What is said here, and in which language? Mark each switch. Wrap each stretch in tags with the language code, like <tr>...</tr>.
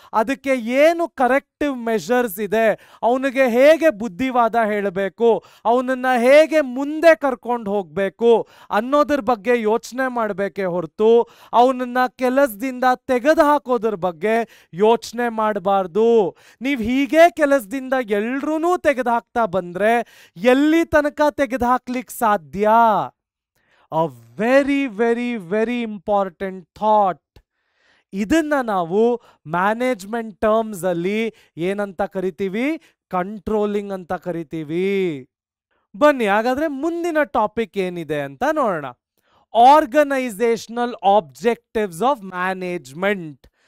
<kn>ಅದಕ್ಕೆ ಏನು corrective measures ಇದೆ, ಅವನಿಗೆ ಹೇಗೆ ಬುದ್ಧಿವಾದ ಹೇಳಬೇಕು, ಅವನನ್ನು ಹೇಗೆ ಮುಂದೆ ಕರ್ಕೊಂಡು ಹೋಗಬೇಕು ಅನ್ನೋದ್ರ ಬಗ್ಗೆ ಯೋಚನೆ ಮಾಡಬೇಕೇ ಹೊರತು ಅವನನ್ನು ಕೆಲಸದಿಂದ ತೆಗೆದು ಹಾಕೋದ್ರ ಬಗ್ಗೆ ಯೋಚನೆ ಮಾಡಬಾರ್ದು. ನೀವು ಹೀಗೆ ಕೆಲಸದಿಂದ ಎಲ್ರೂ ತೆಗೆದು ಹಾಕ್ತಾ ಬಂದರೆ ಎಲ್ಲಿ ತನಕ ತೆಗೆದು ಹಾಕ್ಲಿಕ್ಕೆ ಸಾಧ್ಯ?</kn> <en>A very, very, very important thought.</en> <kn>ಇದನ್ನ ನಾವು ಮ್ಯಾನೇಜ್ಮೆಂಟ್ ಟರ್ಮ್ಸ್ ಅಲ್ಲಿ ಏನಂತ ಕರಿತೀವಿ? ಕಂಟ್ರೋಲಿಂಗ್ ಅಂತ ಕರಿತೀವಿ. ಬನ್ನಿ ಹಾಗಾದ್ರೆ ಮುಂದಿನ ಟಾಪಿಕ್ ಏನಿದೆ ಅಂತ ನೋಡೋಣ.</kn> <en>Organisational objectives of management.</en>